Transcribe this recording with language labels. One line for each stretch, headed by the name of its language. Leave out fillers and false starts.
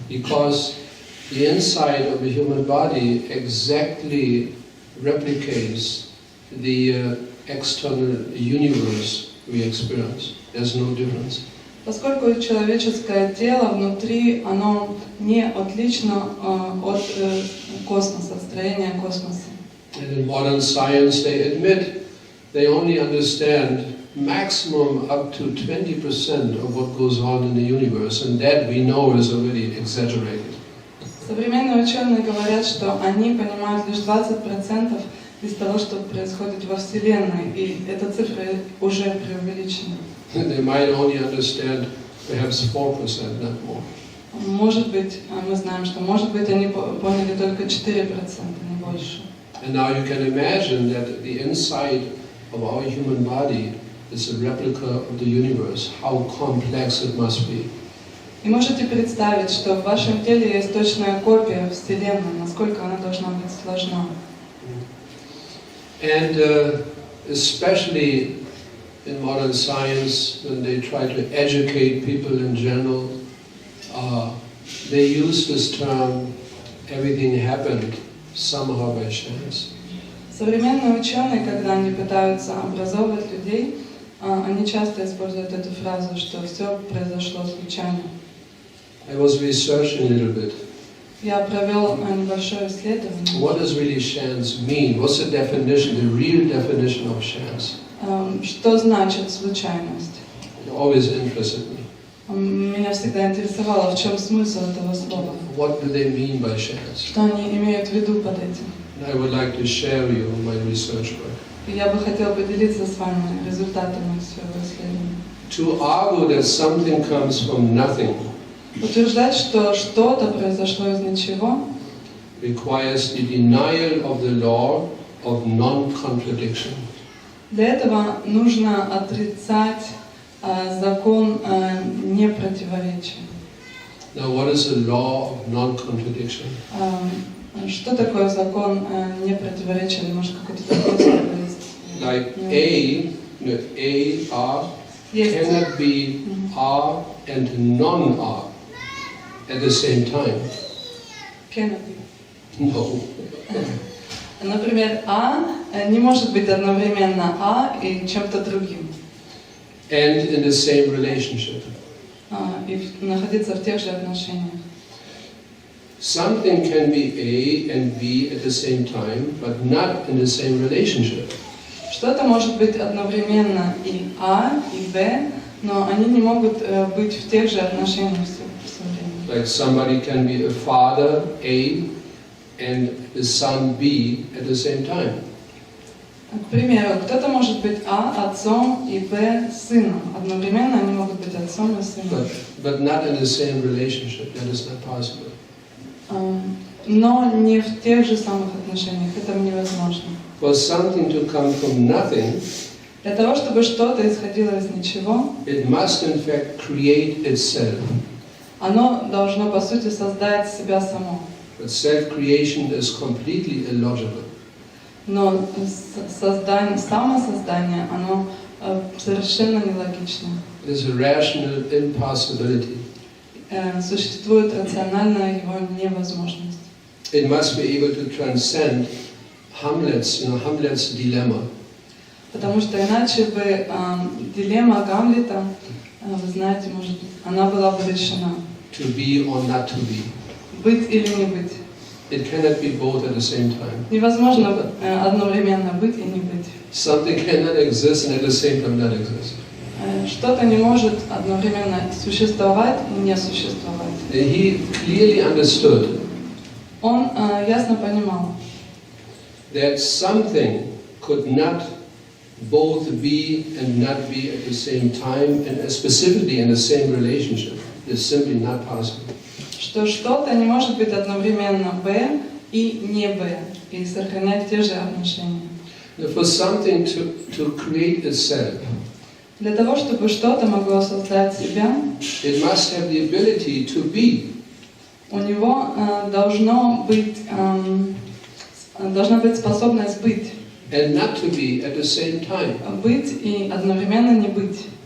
English: Because the inside of the human body exactly replicates the external universe we experience. There's no difference.
Russian: Поскольку человеческое тело внутри, оно не отлично от космоса, от строения космоса.
English: And in modern science they admit they only understand maximum up to 20% of what goes on in the universe, and that we know is already exaggerated.
Russian: Современные ученые говорят, что они понимают лишь 20% из того, что происходит во Вселенной, и эта цифра уже преувеличена.
English: They might only understand perhaps 4%, not more.
Russian: Может быть, мы знаем, что может быть они поняли только 4%, не больше.
English: And now you can imagine that the inside of our human body is a replica of the universe, how complex it must be.
Russian: И можете представить, что в вашем теле есть точная копия Вселенной, насколько она должна быть сложна.
English: And especially in modern science, when they try to educate people in general, they use this term, everything happened somehow by chance.
Russian: Современные ученые, когда они пытаются образовывать людей, они часто используют эту фразу, что все произошло случайно.
English: I was researching a little bit.
Russian: Я провел небольшое исследование.
English: What does really chance mean? What's the definition, the real definition of chance?
Russian: Что значит случайность?
English: It always interested me.
Russian: Меня всегда интересовало, в чем смысл этого слова.
English: What do they mean by chance?
Russian: Что они имеют в виду под этим?
English: And I would like to share with you my research work.
Russian: И я бы хотела поделиться с вами результатами своего исследования.
English: To argue that something comes from nothing
Russian: Утверждать, что что-то произошло из ничего,
English: requires the denial of the law of non-contradiction.
Russian: для этого нужно отрицать закон непротиворечия.
English: Now, what is the law of non-contradiction?
Russian: Что такое закон непротиворечия? Или может какой-то такой есть?
English: Like A, R cannot be R and non-R at the same time. Cannot be. No.
Russian: Например, не может быть одновременно и чем-то другим.
English: And in the same relationship.
Russian: И находиться в тех же отношениях.
English: Something can be A and B at the same time, but not in the same relationship.
Russian: Что-то может быть одновременно и и Б, но они не могут быть в тех же отношениях все время.
English: Like somebody can be a father A and the son B at the same time.
Russian: К примеру, кто-то может быть А отцом и Б сыном. Одновременно они могут быть отцом и сыном.
English: But not in the same relationship. That is not possible.
Russian: Но не в тех же самых отношениях. Это невозможно.
English: For something to come from nothing,
Russian: для того, чтобы что-то исходило из ничего,
English: it must in fact create itself.
Russian: Оно должно по сути создать себя само.
English: But self-creation is completely illogical.
Russian: Но самосоздание, оно совершенно нелогично.
English: It is a rational impossibility.
Russian: Существует рациональная его невозможность.
English: It must be able to transcend Hamlet's dilemma.
Russian: Потому что иначе бы дилемма Гамлета, вы знаете, может быть, она была бы решена.
English: To be or not to be.
Russian: Быть или не быть.
English: It cannot be both at the same time.
Russian: Невозможно одновременно быть и не быть.
English: Something cannot exist and at the same time not exist.
Russian: Что-то не может одновременно существовать и не существовать.
English: He clearly understood.
Russian: Он ясно понимал.
English: That something could not both be and not be at the same time, and specifically in the same relationship. It's simply not possible.
Russian: Что что-то не может быть одновременно Б и не Б, и сохранять те же отношения.
English: For something to create itself,
Russian: для того, чтобы что-то могло создать себя,
English: it must have the ability to be.
Russian: У него должна быть способность быть.
English: And not to be at the same time.
Russian: Быть и одновременно не быть.